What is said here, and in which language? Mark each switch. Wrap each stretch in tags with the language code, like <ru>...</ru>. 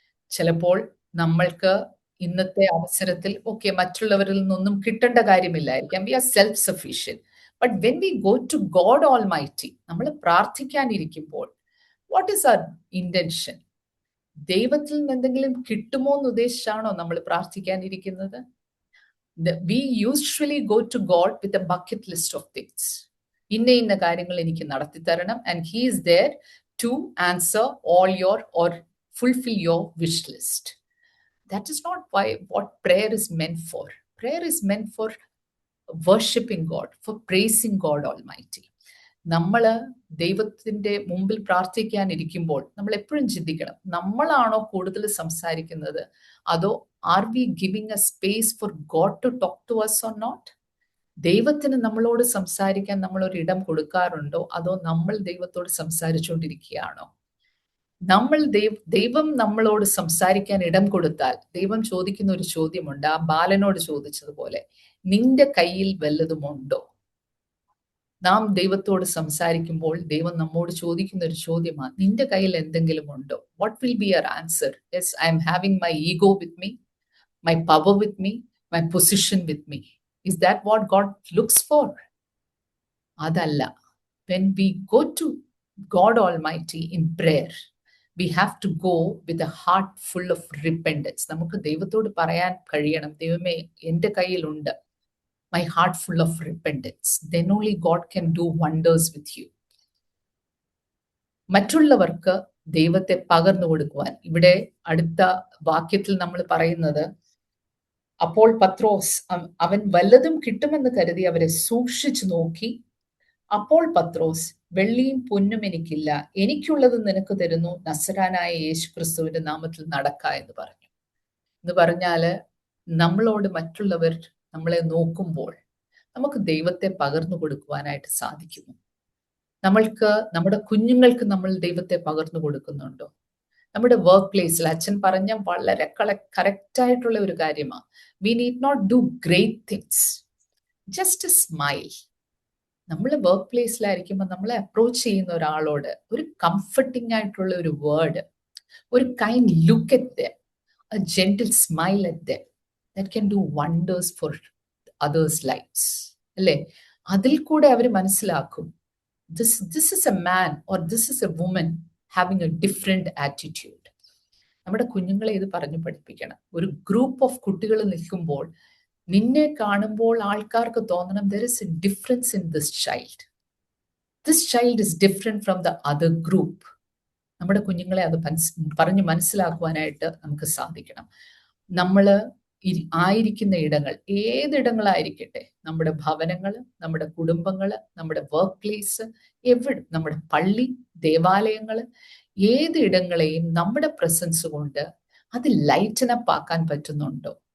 <ml>ചിലപ്പോൾ നമ്മൾക്ക് ഇന്നത്തെ അവസരത്തിൽ മറ്റുള്ളവരിൽ നിന്നൊന്നും കിട്ടേണ്ട കാര്യമില്ലായിരിക്കാം.</ml> <en>We are self sufficient. But when we go to God almighty,</en> <ml>നമ്മൾ പ്രാർത്ഥിക്കാനിരിക്കുമ്പോൾ</ml> <en>What is our intention?</en> <ml>ദൈവത്തിൽ നിന്ന് എന്തെങ്കിലും കിട്ടുമോ എന്ന് ഉദ്ദേശിച്ചാണോ നമ്മൾ പ്രാർത്ഥിക്കാനിരിക്കുന്നത്?</ml> <en>We usually go to God with a bucket list of things.</en> <ml>ഇന്ന കാര്യങ്ങൾ എനിക്ക് നടത്തി തരണം,</ml> <en>and he is there to answer all your or fulfill your wish list. That is not what prayer is meant for. Prayer is meant for worshiping God, for praising God Almighty.</en> <ml>നമ്മൾ ദൈവത്തിന്റെ മുമ്പിൽ പ്രാർത്ഥിക്കാനിരിക്കുമ്പോൾ നമ്മൾ എപ്പോഴും ചിന്തിക്കണം, നമ്മളാണോ കൂടുതൽ സംസാരിക്കുന്നത്, അതോ</ml> <en>Are we giving a space for God to talk to us or not?</en> <ml>ദൈവത്തിന് നമ്മളോട് സംസാരിക്കാൻ നമ്മൾ ഒരു ഇടം കൊടുക്കാറുണ്ടോ, അതോ നമ്മൾ ദൈവത്തോട് സംസാരിച്ചുകൊണ്ടിരിക്കുകയാണോ? ദൈവം നമ്മളോട് സംസാരിക്കാൻ ഇടം കൊടുത്താൽ ദൈവം ചോദിക്കുന്ന ഒരു ചോദ്യമുണ്ട്, ആ ബാലനോട് ചോദിച്ചതുപോലെ, നിന്റെ കയ്യിൽ വല്ലതുമുണ്ടോ? നാം ദൈവത്തോട് സംസാരിക്കുമ്പോൾ ദൈവം നമ്മോട് ചോദിക്കുന്ന ഒരു ചോദ്യമാണ്, നിന്റെ കയ്യിൽ എന്തെങ്കിലും ഉണ്ടോ?</ml> <en>What will be your answer? Yes, I'm having my ego with me, my power with me, my position with me. Is that what God looks for?</en> <ml>അതല്ല.</ml> <en>When we go to God almighty in prayer, we have to go with a heart full of repentance.</en> <ml>നമുക്ക് ദൈവത്തോട് പറയാൻ കഴിയണം, ദൈവമേ എൻ്റെ കയ്യിലുണ്ട്,</ml> <en>my heart full of repentance. Then only God can do wonders with you.</en> <ml>മറ്റുള്ളവർക്ക് ദൈവത്തെ പകർന്നു കൊടുക്കുവാൻ ഇവിടെ അടുത്ത വാക്യത്തിൽ നമ്മൾ പറയുന്നത്, അപ്പോൾ പത്രോസ് അവൻ വല്ലതും കിട്ടുമെന്ന് കരുതി അവരെ സൂക്ഷിച്ചു നോക്കി. അപ്പോൾ പത്രോസ്, വെള്ളിയും പൊന്നും എനിക്കില്ല, എനിക്കുള്ളത് നിനക്ക് തരുന്നു, നസറാനായ യേശു ക്രിസ്തുവിന്റെ നാമത്തിൽ നടക്ക എന്ന് പറഞ്ഞു. എന്ന് പറഞ്ഞാല് നമ്മളോട് മറ്റുള്ളവർ നമ്മളെ നോക്കുമ്പോൾ നമുക്ക് ദൈവത്തെ പകർന്നു കൊടുക്കുവാനായിട്ട് സാധിക്കുമോ? നമ്മുടെ കുഞ്ഞുങ്ങൾക്ക് നമ്മൾ ദൈവത്തെ പകർന്നു കൊടുക്കുന്നുണ്ടോ? നമ്മുടെ വർക്ക് പ്ലേസിൽ അച്ഛൻ പറഞ്ഞ വളരെ കറക്റ്റ് ആയിട്ടുള്ള ഒരു കാര്യമാണ്,</ml> <en>We need not do great things, just a smile.</en> <ml>നമ്മൾ വർക്ക് പ്ലേസിലായിരിക്കുമ്പോൾ നമ്മളെ അപ്രോച്ച് ചെയ്യുന്ന ഒരാളോട് ഒരു കംഫർട്ടിംഗ് ആയിട്ടുള്ള ഒരു വേർഡ്,</ml> <en>ഒരു kind look at them, a gentle smile at them, that can do wonders for others' lives.</en> <ml>അല്ലേ? അതിൽ കൂടെ അവർ മനസ്സിലാക്കും,</ml> <en>this is a man or this is a woman having a different attitude.</en> <ml>നമ്മുടെ കുഞ്ഞുങ്ങളെ ഇത് പറഞ്ഞു പഠിപ്പിക്കണം. ഒരു ഗ്രൂപ്പ് ഓഫ് കുട്ടികൾ നിൽക്കുമ്പോൾ നിന്നെ കാണുമ്പോൾ ആൾക്കാർക്ക് തോന്നണം,</ml> <en>there is a difference in this child. This child is different from the other group.</en> <ml>നമ്മുടെ കുഞ്ഞുങ്ങളെ അത് പറഞ്ഞ് മനസ്സിലാക്കുവാനായിട്ട് നമുക്ക് സാധിക്കണം. നമ്മൾ ആയിരിക്കുന്ന ഇടങ്ങൾ, ഏതിടങ്ങളായിരിക്കട്ടെ, നമ്മുടെ ഭവനങ്ങള്, നമ്മുടെ കുടുംബങ്ങള്, നമ്മുടെ വർക്ക് പ്ലേസ്, നമ്മുടെ പള്ളി, ദേവാലയങ്ങള്, ഏത് ഇടങ്ങളെയും നമ്മുടെ പ്രസൻസ് കൊണ്ട് അത് ലൈറ്റനപ്പ് ആക്കാൻ പറ്റുന്നുണ്ടോ?</ml>